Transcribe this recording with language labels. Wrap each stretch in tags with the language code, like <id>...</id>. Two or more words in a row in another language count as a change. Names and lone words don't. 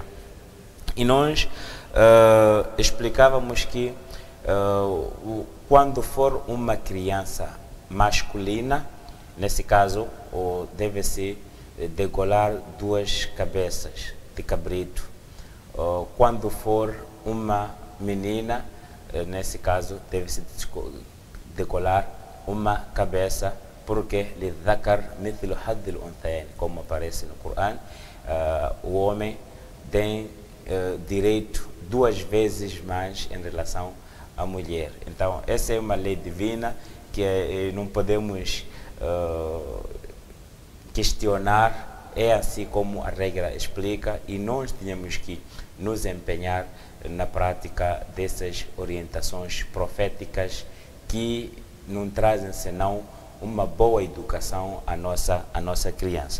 <pt>E nós explicávamos que quando for uma criança masculina, nesse caso, deve-se degolar 2 cabeças de cabrito. Quando for uma menina, nesse caso, deve-se degolar uma cabeça, porque</pt> <ar>لِلذَّكَرِ مِثْلُ حَظِّ الْأُنْثَيَيْنِ,</ar> <pt>como aparece no Corão, o homem tem direito 2 vezes mais em relação à mulher. Então, essa é uma lei divina que não podemos questionar, é assim como a regra explica, e nós temos que nos empenhar na prática dessas orientações proféticas que não trazem senão uma boa educação à nossa criança.</pt>